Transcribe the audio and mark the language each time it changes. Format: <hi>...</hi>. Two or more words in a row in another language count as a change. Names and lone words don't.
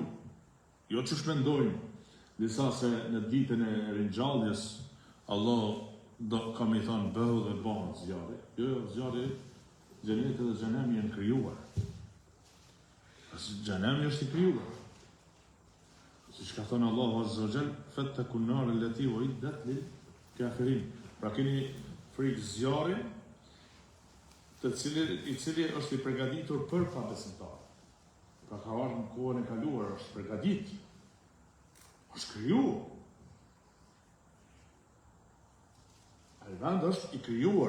<sq>Jo që shmendojnë disa se në ditën e ringjalljes Allah ka me thonë bëhu dhe bëhen zjarri. Jo, zjarri, xheneti dhe xhenemi janë krijuar. Xhenemi është i krijuar. Siç ka thënë Allahu</sq> <ar>عز وجل, فاتقوا النار التي أعدت للكافرين.</ar> <sq>Pra keni frikë zjarrit i cili është i përgatitur për pabesimtarët. Pra ka ardhur në kohën e kaluar, është përgatit, është kriju. Ai vend është i krijuar.</sq>